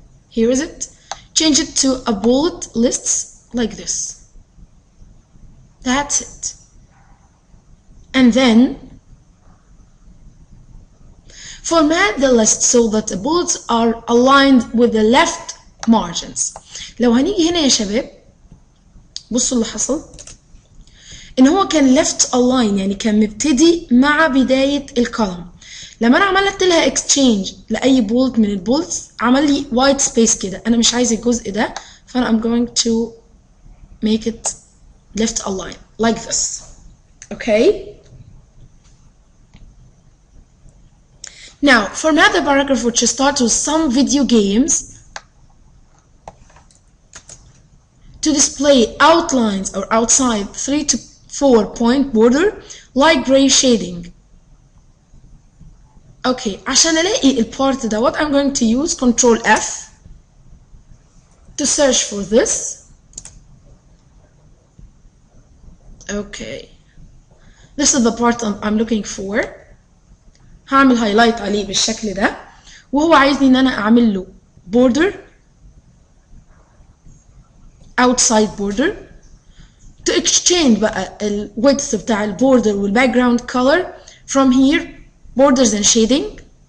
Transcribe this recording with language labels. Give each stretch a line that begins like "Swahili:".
English: Here is it. Change it to a bullet lists like this. That's it. And then format the list so that the bullets are aligned with the left margins.
Arabic: لو هنيجي هنا يا شباب بصوا اللي حصل ان هو كان left align، يعني كان مبتدي مع بداية الكولوم. لما انا عملت لها exchange لاي بولت من البولتس عمل لي white space كده. انا مش عايز الجزء ده، فانا
English: I'm going to make it left align like this. Okay. Now, format the paragraph which starts with some video games to display outlines or outside 3 to 4 point border like gray shading. Okay,
Arabic: عشان الاقي البارت دوت
English: I'm going to use Control F to search for this. Okay, this is the part I'm looking for.
Arabic: هعمل هايلايت عليه بالشكل ده، وهو عايزني ان انا اعمل له border outside border to exchange بقى ال width بتاع ال border وال background color
English: from here borders and shading.